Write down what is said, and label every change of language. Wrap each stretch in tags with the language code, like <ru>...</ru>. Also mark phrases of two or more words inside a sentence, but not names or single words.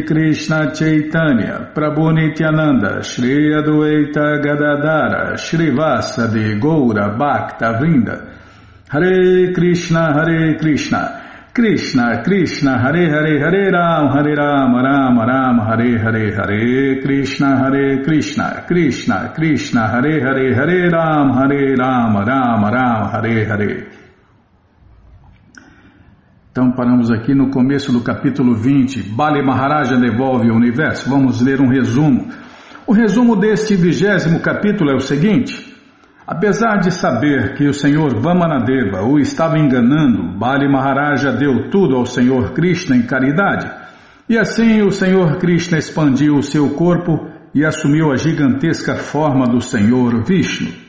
<pt>Krishna Chaitanya Prabhu Nityananda Shri Adwaita Gadadara Shri Vasadi Goura</pt> <sa>भक्त वृन्द</sa> <pt>Hare Krishna Krishna Krishna Hare Hare Hare Ram Ram Ram Hare Hare Hare Krishna Krishna Krishna Hare Hare Hare Ram Ram Hare Hare. Então paramos aqui no começo do capítulo 20, Bali Maharaja devolve o universo. Vamos ler um resumo. O resumo deste 20º capítulo é o seguinte: apesar de saber que o Senhor Vamanadeva o estava enganando, Bali Maharaja deu tudo ao Senhor Krishna em caridade, e assim o Senhor Krishna expandiu o seu corpo e assumiu a gigantesca forma do Senhor Vishnu.</pt>